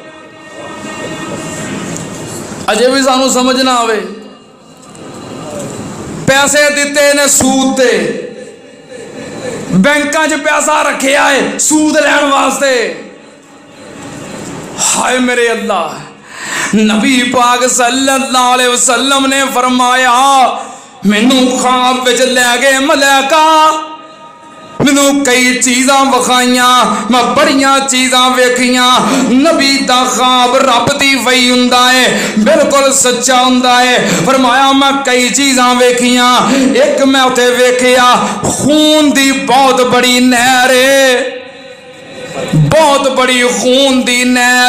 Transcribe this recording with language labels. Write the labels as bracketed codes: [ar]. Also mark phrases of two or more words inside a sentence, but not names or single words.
[pa] اجے بھی سانوں سمجھ نا آوے، پیسے دتے نے سود تے، بینکاں چ پیسہ رکھیا ہے سود لین واسطے. ہائے میرے اللہ، نبی پاک [ar] صلى الله عليه وسلم [pa] نے فرمایا مینوں خواب وچ لے گئے ملائکہ، مینوں کئی چیزاں وکھائیاں، میں بڑیاں چیزاں ویکھیاں. نبی دا خواب رب دی وحی ہوندا ہے، بالکل سچا ہوندا ہے. فرمایا میں کئی چیزاں ویکھیاں، ایک میں اوتھے ویکھیا خون دی بہت بڑی نہر ہے، بہت بڑی خون دی نہر.